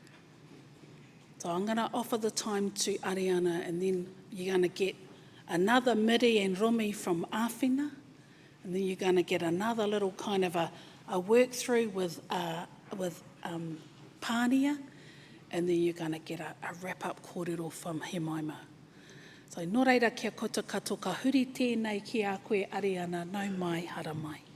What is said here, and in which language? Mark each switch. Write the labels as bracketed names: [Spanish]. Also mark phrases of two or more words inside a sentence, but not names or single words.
[English] So I'm going to offer the time to Ariana, and then you're going to get another miri and rumi from Āwhina, and then you're going to get another little kind of a work through with Pānia, and then you're going to get a wrap-up kōrero from Hemaima. [Māori] So nō reira kia koutou katoa ka huri tēnei ki a koe Ariana, nau mai, hara mai.